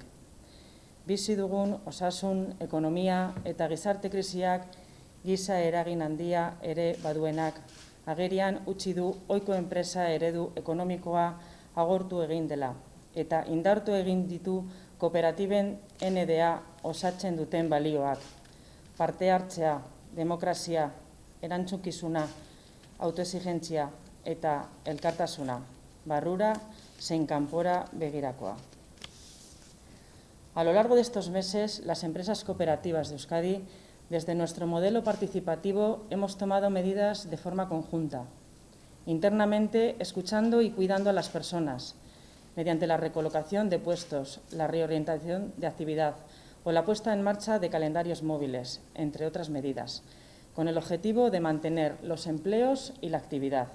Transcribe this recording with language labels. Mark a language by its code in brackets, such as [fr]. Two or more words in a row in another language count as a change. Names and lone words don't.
[eu] Bizi dugun osasun, ekonomia eta gizarte krisiak giza eragin handia ere baduenak, agerian utzi du ohiko enpresa eredu ekonomikoa agortu egin dela, eta indartu egin ditu kooperatiben NDA osatzen duten balioak. Parte hartzea, demokrazia, erantzukizuna, autoexigentzia eta elkartasuna, barrura zein kanpora begirakoa. [es] A lo largo de estos meses, las empresas cooperativas de Euskadi, desde nuestro modelo participativo, hemos tomado medidas de forma conjunta, internamente escuchando y cuidando a las personas, mediante la recolocación de puestos, la reorientación de actividad o la puesta en marcha de calendarios móviles, entre otras medidas, con el objetivo de mantener los empleos y la actividad.